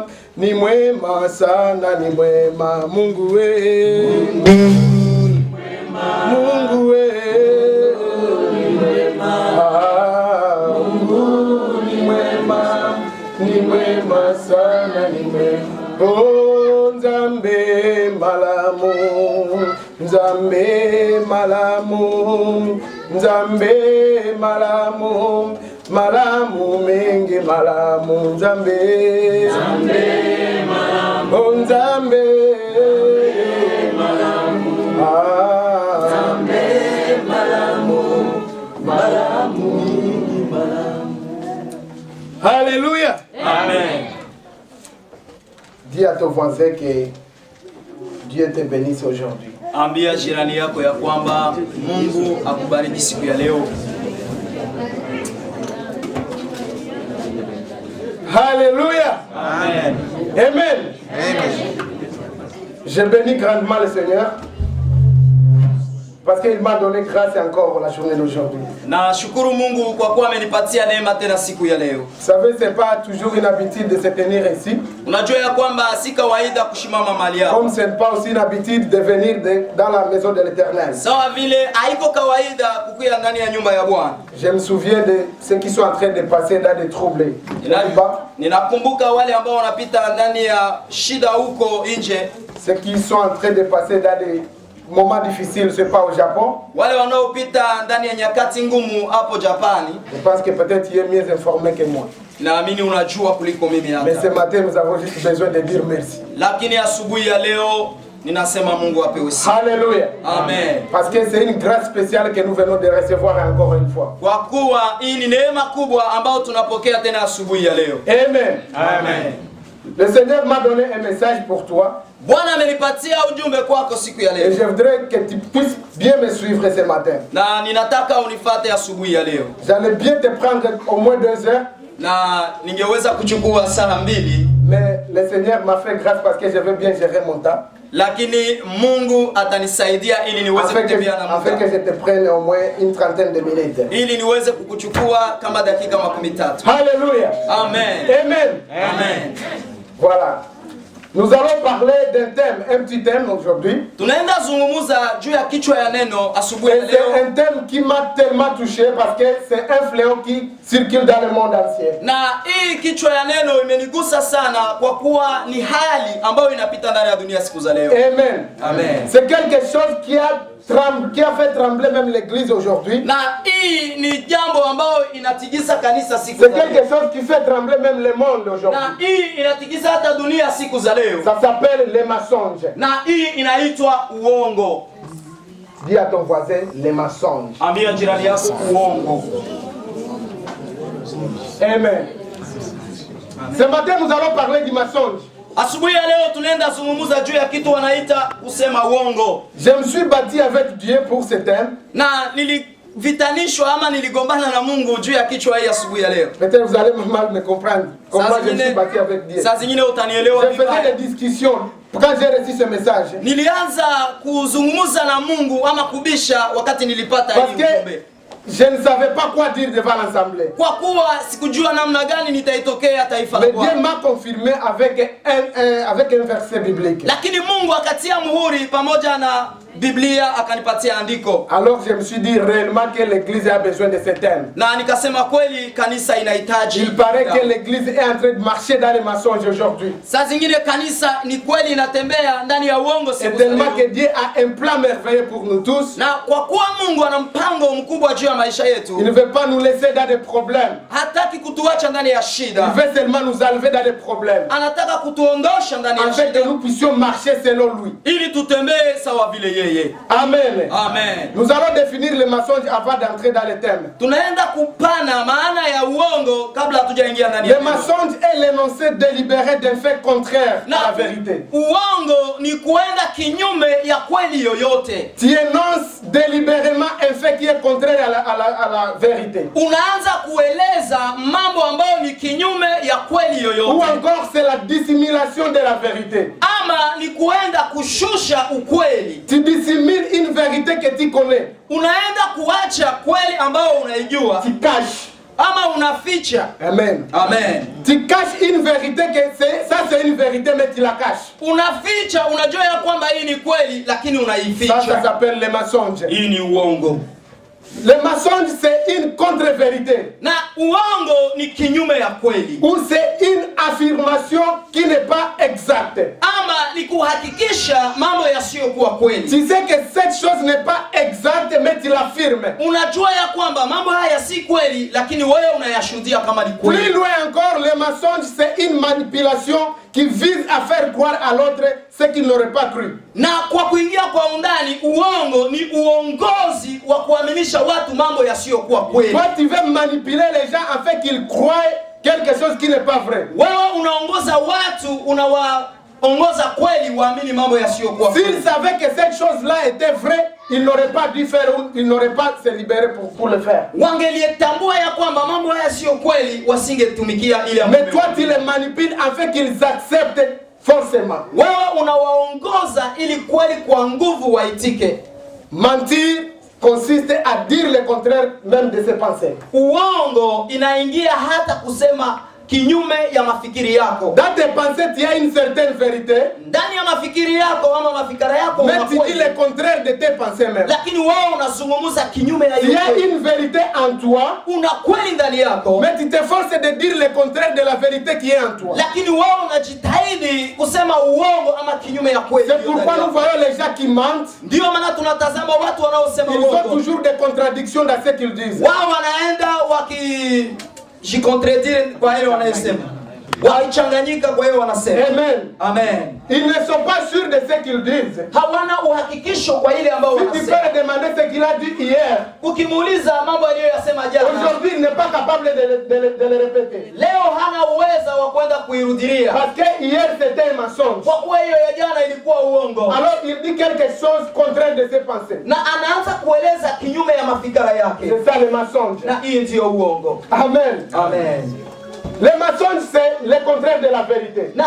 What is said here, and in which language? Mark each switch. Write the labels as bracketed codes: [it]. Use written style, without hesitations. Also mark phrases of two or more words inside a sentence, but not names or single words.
[sw] Ni mwema sana, ni mwema Mungu we. Mungu ni mwema, Mungu we. Mungu ni mwema, Mungu ni mwema, ni mwema sana, ni mwema. [ln] Oh, Nzambe malamu, Nzambe malamu, Nzambe malamu. Malamu mengi, malamu Nzambe, Nzambe malamu, oh, Nzambe malamu, Nzambe malamu, malamu, malamu. [fr] Alléluia. Amen. Dis à ton voisin que Dieu te bénisse aujourd'hui. [sw] Ambia jirani yako ya kwamba Mungu akubariki siku ya leo. [fr] Alléluia. Amen. Amen. Amen. Je bénis grandement le Seigneur parce qu'il m'a donné grâce encore la journée d'aujourd'hui. [sw] Na shukuru Mungu kwa kuwa amenipatia neema tena siku ya leo. [fr] Vous savez, c'est pas toujours une habitude de se tenir ici. [sw] Unajua ya kwamba si kawaida kushimama mahali hapa. [fr] Comme c'est pas aussi une habitude de venir dans la maison de l'Éternel. [sw] Sawa vile haiko kawaida kukuya ndani ya nyumba ya Bwana. [fr] Je me souviens de ceux qui sont en train de passer dans des troubles. [sw] Ninakumbuka wale ambao wanapita ndani ya shida huko nje. [fr] Ceux qui sont en train de passer dans des moments difficiles, c'est pas au Japon. [sw] Wale wanaopita ndani ya nyakati ngumu hapo Japani. [fr] Je pense que peut-être tu es mieux informé que moi. [sw] Naamini unajua kuliko mimi hata. [fr] Mais ce matin nous avons juste besoin de dire merci. [sw] Lakini asubuhi ya leo ninasema Mungu apewe sifa. [fr] Alléluia. Amen. Parce que c'est une grâce spéciale que nous venons de recevoir encore une fois. [sw] Kwa kuwa hii ni neema kubwa ambayo tunapokea tena asubuhi ya leo. Amen. Amen. [fr] Le Seigneur m'a donné un message pour toi. [sw] Bwana amenipatia ujumbe kwako siku ya [fr] Et [sw] leo. [fr] je voudrais que tu puisses bien me suivre ce matin. [sw] Na ninataka unifuate asubuhi ya leo. [fr] J'allais bien te prendre au moins 2 heures. [sw] Na ningeweza kuchukua saa 2. [fr] Mais le Seigneur m'a fait grâce parce que je veux bien gérer mon temps. [sw] lakini Mungu atanisaidia ili niweze kutembea na Mungu. [fr] Afin que je te prenne au moins une trentaine de minutes. [sw] Ili niweze kukuchukua kama dakika 30. [fr] Alléluia. Amen. Amen. Amen. Voilà. Nous allons parler d'un thème, un petit thème aujourd'hui. [sw] Tunaenda zungumuza juu ya kichwa ya neno asubuhi ya [fr] C'est [sw] leo. [fr] un thème qui m'a tellement touché parce que c'est un fléau qui circule dans le monde entier. [sw] Na hii kichwa ya neno imenigusa sana kwa kuwa ni hali ambayo inapita ndani ya dunia siku za leo. Amen. Amen. [fr] C'est quelque chose qui a fait trembler même l'église aujourd'hui. [sw] Na hii ni jambo ambayo inatigisa kanisa siku [fr] C'est [sw] za leo. [fr] quelque chose qui fait trembler même le monde aujourd'hui. [sw] Na hii inatigisa hata dunia siku za leo. [fr] Ça s'appelle les mensonges. [sw] Na hii inaitwa uongo. [fr] Dis à ton voisin les mensonges. [sw] Ambia jirani yako uongo. Amen. [fr] Ce matin nous allons parler du mensonge. [sw] Asubuhi ya leo tunaenda zungumuza juu ya kitu wanaita kusema uongo. [fr] Je me suis battu avec Dieu pour ce thème. [sw] Na nilivitanishwa ama niligombana na Mungu juu ya kichwa hii asubuhi ya leo. [fr] Peut-être vous allez mal me comprendre. Comment je me suis battu avec Dieu. [sw] Saa zingine utanielewa [fr] Je faisais [sw] vibaya. [fr] des discussions quand j'ai reçu ce message. [sw] Nilianza kuzungumza na Mungu ama kubisha wakati nilipata hii [fr] Parce [sw] ujumbe. [fr] que je ne savais pas quoi dire devant l'assemblée. [sw] Kwa kuwa sikujua namna gani nitaitokea taifa la [fr] Mais Dieu [sw] Bwana. [fr] m'a confirmé avec un verset biblique. [sw] Lakini Mungu akatia muhuri pamoja na Biblia akanipatia andiko. [fr] Alors je me suis dit réellement que l'église a besoin de ce thème. [sw] Na nikasema kweli kanisa inahitaji. [fr] Il paraît que l'église est en train de marcher dans les mensonges aujourd'hui. [sw] Saa zingine kanisa ni kweli inatembea ndani ya uongo [fr] C'est [sw] siku za [fr] tellement que [sw] leo. [fr] Dieu a un plan merveilleux pour nous tous. [sw] Na kwa kuwa Mungu ana mpango mkubwa juu ya maisha [fr] Il [sw] yetu, [fr] ne veut pas nous laisser dans des problèmes. [sw] hataki kutuacha ndani ya [fr] Il [sw] shida. [fr] veut seulement nous enlever dans des problèmes. [sw] Anataka kutuondosha ndani ya [fr] Afin [sw] shida [fr] que nous puissions marcher selon lui. [sw] ili tutembee sawa vile yeye. Amen. Amen. [fr] Nous allons définir le mensonge avant d'entrer dans le thème. [sw] Tunaenda kupana maana ya uongo kabla hatujaingia ndani [fr] Le [sw] ya neno. [fr] mensonge est l'énoncé délibéré d'un fait contraire à la vérité. [sw] Uongo ni kuenda kinyume ya kweli yoyote. [fr] Tu énonces délibérément un fait qui est contraire à la vérité. [sw] Unaanza kueleza mambo ambayo ni kinyume ya kweli [fr] Ou [sw] yoyote. [fr] encore c'est la dissimulation de la vérité. [sw] Ama ni kuenda kushusha ukweli. [fr] Tu dissimules une vérité que tu connais. [sw] Unaenda kuacha kweli ambayo unaijua [fr] Tu caches. [sw] ama unaficha. Amen. Amen. [fr] Tu caches une vérité que ça c'est une vérité mais tu la caches. [sw] Unaficha, unajua ya kwamba hii ni kweli lakini [fr] Ça [sw] unaificha. [fr] s'appelle le mensonge. [sw] Hii ni uongo. [fr] Le mensonge c'est une contre-vérité. [sw] Na uongo ni kinyume ya kweli. [fr] Ou c'est une affirmation qui n'est pas exacte. [sw] Ama ni kuhakikisha mambo yasiyokuwa kweli. [fr] Tu sais que cette chose n'est pas exacte mais tu l'affirmes. [sw] Unajua ya kwamba mambo haya si kweli lakini wewe unayashuhudia kama ni [fr] Plus [sw] kweli. [fr] loin encore, le mensonge c'est une manipulation qui vise à faire croire à l'autre ce qu'il n'aurait pas cru. [sw] Na kwa kuingia kwa undani, uongo ni uongozi wa kuaminisha watu mambo yasiyokuwa kweli. [fr] Toi tu veux manipuler les gens afin qu'ils croient quelque chose qui n'est pas vrai. [sw] Wewe unaongoza watu, unawaongoza kweli waamini mambo yasiyokuwa kweli. [fr] S'ils savaient que cette chose-là était vraie, ils n'auraient pas dû faire, ils n'auraient pas se libérer pour le faire. [sw] Wangelietambua ya kwamba mambo haya sio kweli, wasingetumikia ile ambayo. [fr] Mais toi tu les manipules afin qu'ils acceptent forcément. [sw] Wewe unawaongoza ili kweli kwa nguvu waitike. [fr] Mentir consiste à dire le contraire même de ses pensées. [sw] Uongo inaingia hata kusema kinyume ya mafikiri yako. [fr] Dans tes pensées, tu as une certaine vérité. [sw] Ndani ya mafikiri yako ama mafikara yako [fr] Mais tu dis le contraire de tes pensées même. [sw] lakini wewe unazungumza kinyume ya [fr] Tu [sw] hiyo. [fr] as une vérité en toi, [sw] Una kweli ndani yako, [fr] mais tu t'efforces de dire le contraire de la vérité qui est en toi. [sw] lakini wewe unajitahidi kusema uongo ama kinyume ya kweli. [fr] C'est pourquoi nous voyons les gens qui mentent. [sw] Ndio maana tunatazama watu wanaosema [fr] Ils ont [sw] uongo. [fr] toujours des contradictions dans ce qu'ils disent. [sw] Wao wanaenda wakijikontredire kwa ile wanayosema. Waichanganyika kwa hiyo wanasema. Amen. Amen. [fr] Ils ne sont pas sûrs de ce qu'ils disent. [sw] Hawana uhakikisho kwa ile ambayo [fr] Si tu peux [sw] wanasema. [fr] leur demander ce qu'il a dit hier, [sw] Ukimuuliza mambo aliyoyasema jana, [fr] aujourd'hui il n'est pas capable de le répéter. [sw] leo hana uwezo wa kwenda kuirudilia. [fr] Parce que hier c'était un mensonge. [sw] Kwa kuwa hiyo ya jana ilikuwa uongo. [fr] Alors il dit quelque chose contraire de ses pensées. [sw] Na anaanza kueleza kinyume ya mafikara yake. [fr] C'est ça le mensonge. [sw] Na hii ndio uongo. Amen. Amen. [fr] Le mensonge c'est le contraire de la vérité.